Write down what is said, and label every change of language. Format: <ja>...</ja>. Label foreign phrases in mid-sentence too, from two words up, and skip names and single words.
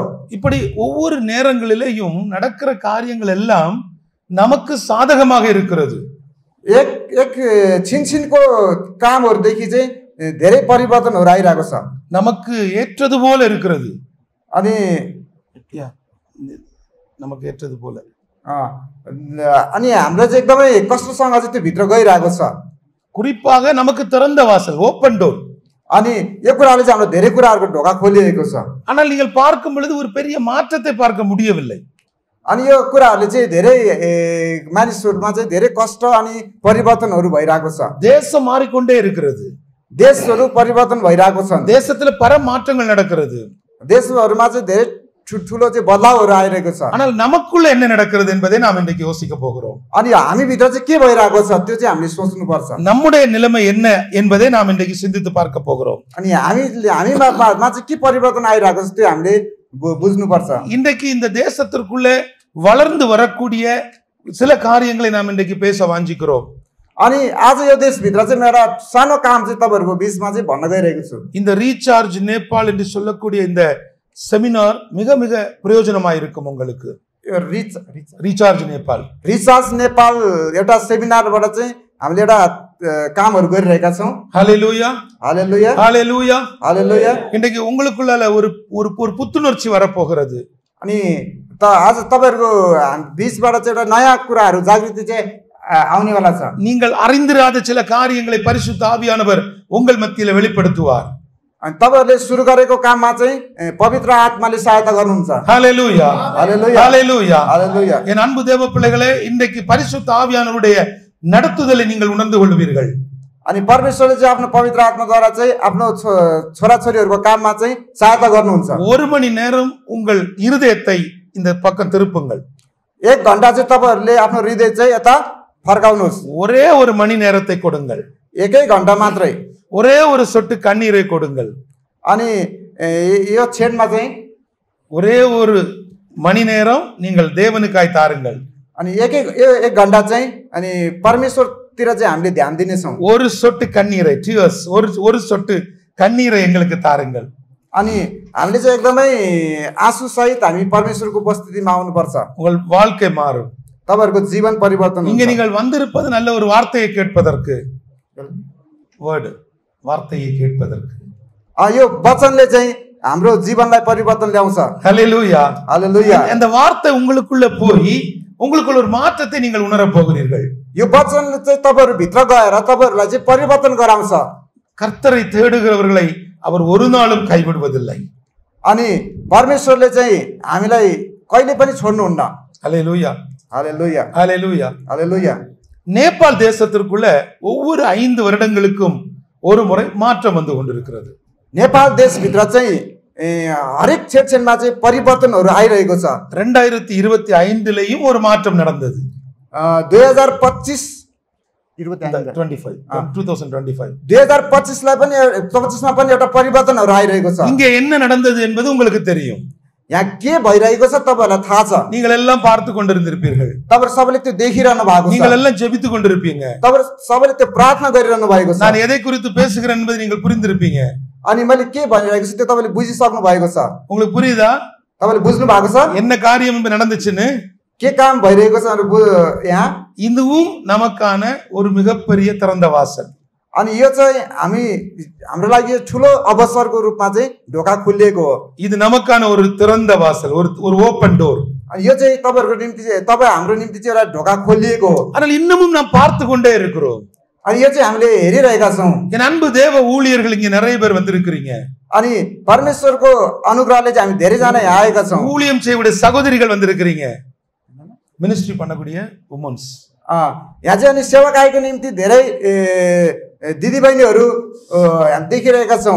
<ta>இப்படி ஒவ்வொரு நேரங்களிலேயும் நடக்கிற காரியங்கள் எல்லாம் நமக்கு சாதகமாக இருக்கிறது.</ta> <ne>एक एक छिनछिनको कामहरुदेखि चाहिँ धेरै परिवर्तनहरु आइरहेको छ.</ne> <ta>நமக்கு ஏற்றது போல இருக்கிறது.</ta> <ne>अनि</ne> <ta>நமக்கு ஏற்றது போல</ta> <ne>अनि हाम्रो चाहिँ एकदमै कष्टसँग चाहिँ त्यो भित्र गइरहेको छ.</ne> <ta>குறிப்பாக நமக்கு திறந்த வாசல்</ta> <en>open door.</en> <ne>अनि यो कुराले चाहिँ हाम्रो धेरै कुराहरुको ढोका खोलिएको छ.</ne> <ta>ஆனால் நீங்கள் பார்க்கும் பொழுது ஒரு பெரிய மாற்றத்தை பார்க்க முடியவில்லை.</ta> <ne>अनि यो कुराहरूले चाहिँ धेरै मानिसहरूमा चाहिँ धेरै कष्ट अनि परिवर्तनहरू भइरहेको छ</ne> <ta>தேசம் மாறிக்கொண்டே இருக்கிறது</ta> <ne>देशहरू परिवर्तन भइरहेको छन्</ne> <ta>தேசத்துல பல மாற்றங்கள் நடக்கிறது</ta> <ne>देशहरूमा चाहिँ धेरै ठुलो चाहिँ बदलावहरू आइरहेको छ</ne> <ta>ஆனால் நமக்குள்ள என்ன நடக்கிறது என்பதை நாம் இன்றைக்கு யோசிக்க போகிறோம்</ta> <ne>अनि हामीभित्र चाहिँ के भइरहेको छ त्यो चाहिँ हामीले सोच्नुपर्छ</ne> <ta>நம்முடைய நிலைமை என்ன என்பதை நாம் இன்றைக்கு சிந்தித்து பார்க்க போகிறோம்</ta> <ne>अनि हामीमा चाहिँ के परिवर्तन आइरहेको छ त्यो हामीले बुझ्नुपर्छ</ne> <ta>இன்றைக்கு இந்த தேசத்திற்குள்ள வளர்ந்து வரக்கூடிய சில காரியங்களை நாம் இன்றைக்கு பேச வாஞ்சிக்கிறோம்</ta> <ne>अनि आज यो देशभित्र चाहिँ एउटा सानो काम चाहिँ तपाईँहरूको बिचमा चाहिँ भन्न गइरहेको छु</ne> <ta>இந்த ரீசார்ஜ் நேபாள் என்று சொல்லக்கூடிய இந்த செமினார் மிக மிக பிரயோஜனமாக இருக்கும் உங்களுக்கு</ta> <ne>यो</ne> <ta>ரீசார்ஜ் நேபாள்</ta> <ne>रिसर्च नेपाल एउटा सेमिनारबाट चाहिँ हामीले एउटा कामहरू गरिरहेका छौँ</ne> <ta>ஹalleluya</ta> <ne>हालेलुया</ne> <ta>ஹalleluya</ta> <ne>हालेलुया</ne> <ta>இன்றைக்கு உங்களுக்குள்ள ஒரு ஒரு ஒரு புத்துணர்ச்சி வரப்போகிறது</ta> <ne>अनि आज तपाईँहरूको बिचबाट चाहिँ एउटा नयाँ कुराहरू जागृति चाहिँ आउनेवाला छ</ne> <ta>நீங்கள் அறிந்திராத சில காரியங்களை பரிசுத்த ஆவியானவர் உங்கள் மத்தியில வெளிப்படுத்துவார்</ta> <ne>अनि तपाईँहरूले सुरु गरेको काममा चाहिँ पवित्र आत्माले सहायता गर्नुहुन्छ</ne> <ta>ஹalleluya</ta> <ne>हालेलुया</ne> <ta>ஹalleluya</ta> <ne>हालेलुया</ne> <ta>என் அன்பு தேவ பிள்ளைகளே இன்றைக்கு பரிசுத்த ஆவியானவருடைய நடத்துதலை நீங்கள் உணர்ந்து கொள்வீர்கள்</ta> <ne>अनि परमेश्वरले चाहिँ आफ्नो पवित्र आत्माद्वारा चाहिँ आफ्नो छोराछोरीहरूको काममा चाहिँ सहायता गर्नुहुन्छ</ne> <ta>ஒரு மணி நேரம் உங்கள் இருதயத்தை இந்த பக்கம் திருப்புங்கள்</ta> <ne>1 घण्टा चाहिँ तपाईँहरूले आफ्नो हृदय चाहिँ यता फर्काउनुहोस्</ne> <ta>ஒரே ஒரு மணி நேரத்தை கொடுங்கள்</ta> <ne>एकै घण्टा मात्रै</ne> <ta>ஒரே ஒரு சொட்டு கண்ணீரை கொடுங்கள்</ta> <ne>अनि यो क्षणमा चाहिँ</ne> <ta>ஒரே ஒரு மணி நேரம் நீங்கள் தேவனுக்காய் தாருங்கள்</ta> <ne>अनि एक घण्टा चाहिँ अनि परमेश्वरतिर चाहिँ हामीले ध्यान दिनेछौँ</ne> <ta>ஒரு சொட்டு கண்ணீரை டியர்ஸ் ஒரு சொட்டு கண்ணீரை எங்களுக்கு தாருங்கள்</ta> <ne>अनि हामीले चाहिँ एकदमै आँसु सहित हामी परमेश्वरको उपस्थितिमा आउनुपर्छ</ne> <ta>உங்கள் வாழ்க்கை மாறும்</ta> <ne>तपाईँहरूको जीवन परिवर्तन</ne> <ta>இங்க</ta> <ne>हुन्छ</ne> <ta>நீங்கள் வந்திருப்பது நல்ல ஒரு வார்த்தையை கேட்பதற்கு வேர்டு வார்த்தையை கேட்பதற்கு</ta> <ne>यो वचनले चाहिँ हाम्रो जीवनलाई परिवर्तन ल्याउँछ</ne> <ta>ஹalleluya</ta> <ne>हालेलुया</ne> <ta>அந்த வார்த்தை உங்களுக்குள்ள போய் உங்களுக்குள்ள ஒரு மாற்றத்தை நீங்கள் உணரப் போகிறீர்கள்</ta> <ne>यो वचनले चाहिँ तपाईँहरू भित्र गएर तपाईँहरूलाई चाहिँ परिवर्तन गराउँछ</ne> <ta>கர்த்தரை தேடுகிறவர்களை அவர் ஒரு நாளும் கைவிடுவதில்லை</ta> <ne>अनि परमेश्वरले चाहिँ हामीलाई कहिले पनि छोड्नुहुन्न</ne> <ta>ஹalleluya</ta> <ne>हालेलुया</ne> <ta>ஹalleluya</ta> <ne>हालेलुया</ne> <ta>நேபாள் தேசத்திற்குள்ள ஒவ்வொரு 5 வருடங்களுக்கும் ஒரு முறை மாற்றம் வந்து கொண்டிருக்கிறது</ta> <ne>नेपाल देशभित्र चाहिँ हरेक क्षेत्रमा चाहिँ परिवर्तनहरू आइरहेको छ</ne> <ta>2025 ஒரு மாற்றம் நடந்தது</ta> <ne>2025 2025लाई पनि 25मा पनि एउटा परिवर्तनहरू आइरहेको छ</ne> <ta>இங்கே என்ன நடந்தது என்பது உங்களுக்கு தெரியும்</ta> <ne>यहाँ के भइरहेको छ तपाईहरुलाई थाहा छ</ne> <ta>நீங்கள் எல்லாம் பார்த்து கொண்டிருந்திருப்பீர்கள்</ta> <ne>तपाईहरु सबैले त्यो देखिरहनु भएको छ</ne> <ta>நீங்கள் எல்லாம் ஜெபித்து கொண்டிருப்பீங்க</ta> <ne>तपाईहरु सबैले त्यो प्रार्थना गरिरहनु भएको छ</ne> <ta>நான் எதை குறித்து பேசுகிறேன் என்பதை நீங்கள் புரிந்திருப்பீங்க</ta> <ne>अनि मैले के भनिरहेको छु त्यो तपाईले बुझिसक्नु भएको छ</ne> <ta>உங்களுக்கு புரியுதா</ta> <ne>तपाईले बुझ्नु भएको छ</ne> <ta>என்ன காரியம் இங்க நடந்துச்சுன்னு</ta> <ne>के काम भइरहेको छ यहाँ</ne> <ta>இதுவும் நமக்கான ஒரு மிகப்பெரிய திறந்த வாசல்</ta> <ne>अनि यो चाहिँ हाम्रो लागि ठुलो अवसरको रूपमा चाहिँ ढोका खुलिएको हो</ne> <ta>இது நமக்கான ஒரு திறந்த வாசல் ஒரு</ta> <en>open door</en> <ne>अनि यो चाहिँ तपाईहरुको निम्ति चाहिँ हाम्रो निम्ति चाहिँ एउटा ढोका खोलिएको हो</ne> <ta>ஆனால் இன்னமும் நாம் பார்த்து கொண்டே இருக்கிறோம்</ta> <ne>अनि यो चाहिँ हामीले हेरिरहेका छौं</ne> <ta>என் அன்பு தேவ ஊழியர்கள் இங்க நிறைய பேர் வந்திருக்கிறீங்க</ta> <ne>अनि परमेश्वरको अनुग्रहले चाहिँ हामी धेरै जना यहाँ आएका छौं</ne> <ta>ஊழியம் செய்யக்கூடிய சகோதரிகள் வந்திருக்கிறீங்க மினிஸ்ட்ரி பண்ணக்கூடிய உமன்ஸ்</ta> <ne>यहाँ चाहिँ अनि सेवाकाईको निम्ति धेरै दिदीबहिनीहरू हामी देखिरहेका छौं</ne>